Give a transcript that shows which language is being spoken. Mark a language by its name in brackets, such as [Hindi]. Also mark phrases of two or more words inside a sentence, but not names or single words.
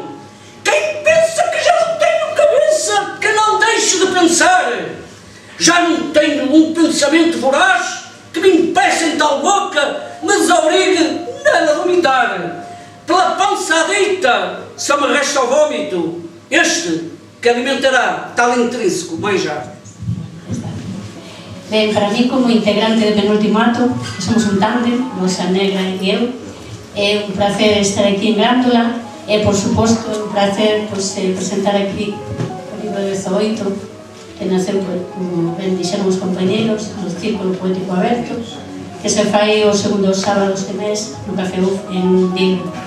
[Portuguese] Quem pensa que já não tenho cabeça, que não deixe de pensar. Já não tenho um pensamento voraz que me impeça em tal boca, me desobrigue nela a vomitar. Pela pança adicta só me resta o vômito, este que alimentará tal intrínseco manjar. [Galician] Ben, para mí, como integrante de Penúltimo Acto, que somos un tándem, Rosa Negra e eu, é un placer estar aquí en Grándola e, por suposto, é un placer presentar aquí o libro 18, que naceu, como ben dixeron os compañeros, no Círculo Poético Aberto, que se fai os segundos sábados de mes no Café UF en Vigo.